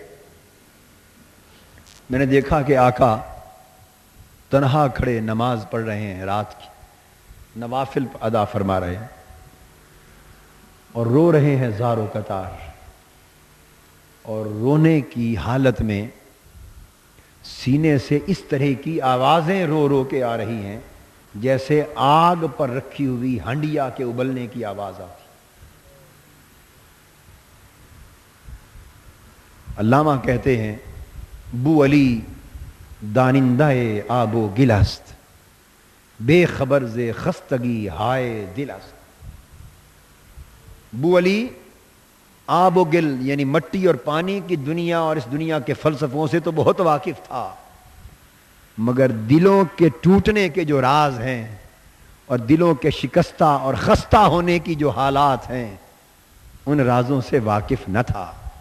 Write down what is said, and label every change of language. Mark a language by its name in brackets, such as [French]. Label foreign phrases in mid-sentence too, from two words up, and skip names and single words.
[Urdu] میں نے دیکھا کہ آقا تنہا کھڑے نماز پڑھ رہے ہیں، رات کی نوافل ادا فرما رہے ہیں، اور رو رہے ہیں زار و قطار، اور رونے کی حالت میں سینے سے اس طرح کی آوازیں رو رو کے آ رہی ہیں جیسے آگ پر رکھی ہوئی ہنڈیا کے ابلنے کی آواز آتی. علامہ کہتے ہیں [Persian] بو علی دانندہ آب و گل است، بے خبر ز خستگی ہائے دل است. [Urdu] بو علی [Persian] آب و گل [Urdu] یعنی مٹی اور پانی کی دنیا اور اس دنیا کے فلسفوں سے تو بہت واقف تھا، مگر دلوں کے ٹوٹنے کے جو راز ہیں اور دلوں کے شکستہ اور خستہ ہونے کی جو حالات ہیں ان رازوں سے واقف نہ تھا.